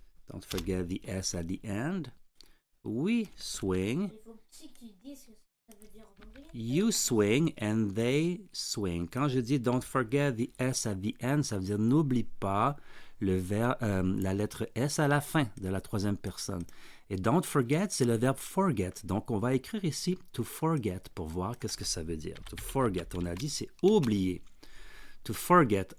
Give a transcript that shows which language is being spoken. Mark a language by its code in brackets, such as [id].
[en] Don't forget the S at the end. We swing. [fr] Il faut que tu dises ce que ça veut dire en anglais. [en] You swing and they swing. [fr] Quand je dis [en] don't forget the S at the end, [fr] ça veut dire n'oublie pas le la lettre S à la fin de la troisième personne. Et [en] don't forget, [fr] c'est le verbe forget. Donc, on va écrire ici [en] to forget [fr] pour voir qu'est-ce que ça veut dire. [en] To forget, [fr] on a dit, c'est oublier. To forget.